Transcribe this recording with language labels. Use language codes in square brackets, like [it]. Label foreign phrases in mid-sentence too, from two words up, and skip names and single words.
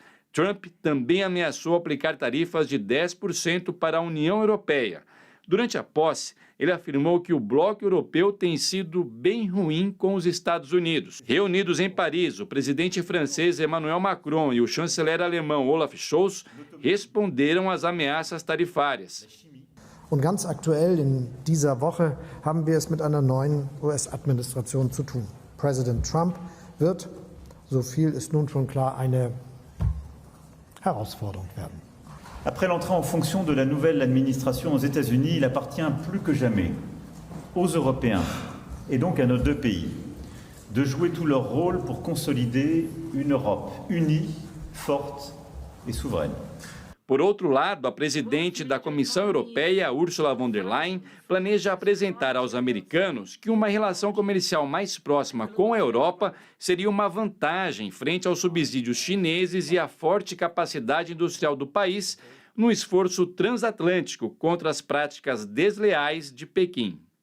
[pt] Trump também ameaçou aplicar tarifas de 10% para a União Europeia. Durante a posse, ele afirmou que o bloco europeu tem sido bem ruim com os Estados Unidos. Reunidos em Paris, o presidente francês Emmanuel Macron e o chanceler alemão Olaf Scholz responderam às ameaças tarifárias. [de] Und ganz aktuell in dieser Woche haben wir es mit einer neuen US-Administration zu tun. Präsident Trump wird, so viel ist nun schon klar, eine Herausforderung werden. [fr] Après l'entrée en fonction de la nouvelle administration aux États-Unis, il appartient plus que jamais aux Européens et donc à nos deux pays de jouer tout leur rôle pour consolider une Europe unie, forte et souveraine. [pt] Por outro lado, a presidente da Comissão Europeia, Ursula von der Leyen, planeja apresentar aos americanos que uma relação comercial mais próxima com a Europa seria uma vantagem frente aos subsídios chineses e à forte capacidade industrial do país no esforço transatlântico contra as práticas desleais de Pequim.